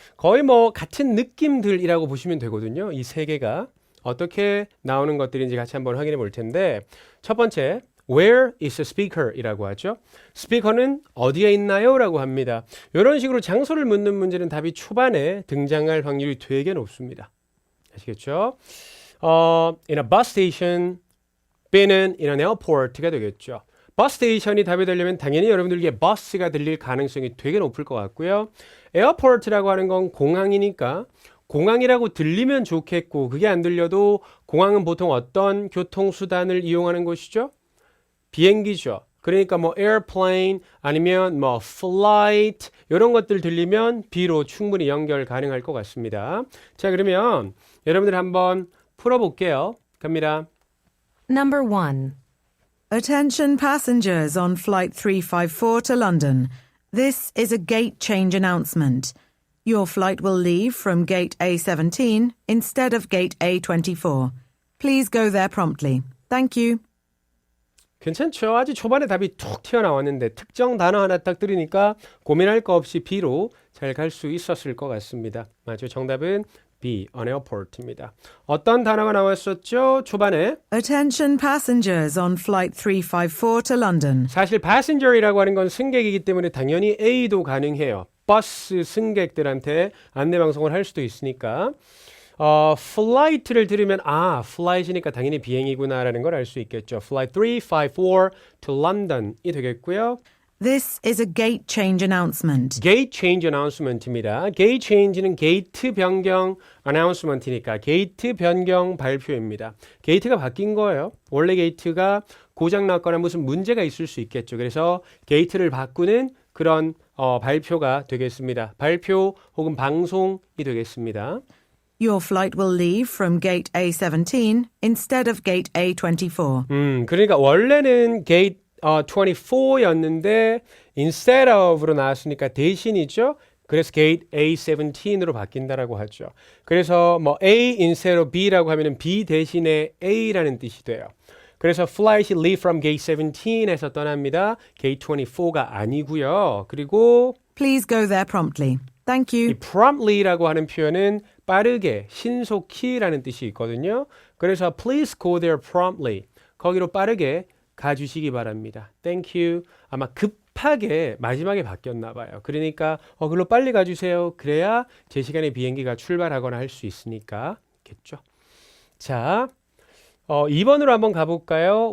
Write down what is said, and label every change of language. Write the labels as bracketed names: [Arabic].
[Korean] 거의 뭐 같은 느낌들이라고 보시면 되거든요. 이 세 개가 어떻게 나오는 것들인지 같이 한번 확인해 볼 텐데, 첫 번째 [English] Where is the speaker? [Korean] 이라고 하죠. 스피커는 어디에 있나요? 라고 합니다. 이런 식으로 장소를 묻는 문제는 답이 초반에 등장할 확률이 되게 높습니다. 아시겠죠? [English] In a bus station, B는 in an airport가 되겠죠. [Korean] 버스 스테이션이 답이 되려면 당연히 여러분들에게 버스가 들릴 가능성이 되게 높을 것 같고요. 에어포트라고 하는 건 공항이니까 공항이라고 들리면 좋겠고, 그게 안 들려도 공항은 보통 어떤 교통수단을 이용하는 곳이죠? 비행기죠. 그러니까 뭐 airplane 아니면 뭐 flight 이런 것들 들리면 B로 충분히 연결 가능할 것 같습니다. 자, 그러면 여러분들 한번 풀어볼게요. 갑니다. [English] Number 1. Attention passengers on Flight 354 to London. This is a gate change announcement. Your flight will leave from gate A17 instead of gate A24. Please go there promptly. Thank you. [Korean] 괜찮죠? 아주 초반에 답이 툭 튀어나왔는데 특정 단어 하나 딱 들으니까 고민할 거 없이 B로 잘 갈 수 있었을 것 같습니다. 맞죠? 정답은 B, an airport입니다. 어떤 단어가 나왔었죠? 초반에 [English] Attention passengers on Flight 354 to London. [Korean] 사실 passenger이라고 하는 건 승객이기 때문에 당연히 A도 가능해요. 버스 승객들한테 안내방송을 할 수도 있으니까 flight를 들으면 flight이니까 당연히 비행이구나라는 걸 알 수 있겠죠. [English] Flight 354 to London이 되겠고요. This is a gate change announcement. Gate change announcement입니다. [Korean] Gate change는 게이트 변경 announcement이니까 게이트 변경 발표입니다. 게이트가 바뀐 거예요. 원래 게이트가 고장났거나 무슨 문제가 있을 수 있겠죠. 그래서 게이트를 바꾸는 그런 발표가 되겠습니다. 발표 혹은 방송이 되겠습니다. [English] Your flight will leave from gate A17 instead of gate A24. [Korean] 그러니까 원래는 게이트 24였는데 instead of로 나왔으니까 대신이죠. 그래서 gate A17으로 바뀐다라고 하죠. 그래서 뭐 A instead of B라고 하면은 B 대신에 A라는 뜻이 돼요. [English] 그래서 flight이 leave from gate 17에서 떠납니다. [Korean] gate 24가 아니고요. 그리고 [English] Please go there promptly. Thank 이 you. [Korean] promptly라고 하는 표현은 빠르게, 신속히라는 뜻이 있거든요. [English] 그래서 please go there promptly. [Korean] 거기로 빠르게 가주시기 바랍니다. [English] Thank you. [Korean] 아마 급하게 마지막에 바뀌었나 봐요. 그러니까 글로 빨리 가주세요. 그래야 제 시간에 비행기가 출발하거나 할 수 있으니까 겠죠. 자, 2번으로 한번 가볼까요?